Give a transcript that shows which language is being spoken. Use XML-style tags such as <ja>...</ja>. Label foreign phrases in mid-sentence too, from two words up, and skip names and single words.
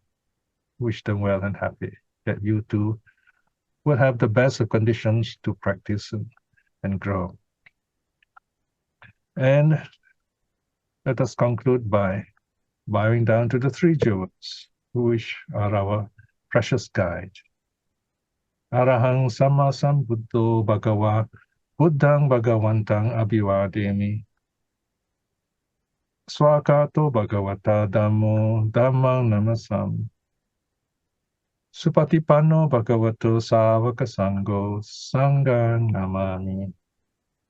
<en>Wish them well and happy, that you too will have the best of conditions to practice and grow. And let us conclude by bowing down to the three jewels, which are our precious guide.</en> <pi>Arahang Sama Sambuddho Bhagava Buddhang Bhagavantang Abhivademi. Swakato Bhagavata Dhammo Dhammang Namasam. Supatipanno Bhagavato Savaka Sangho Sanghang Namami.</pi>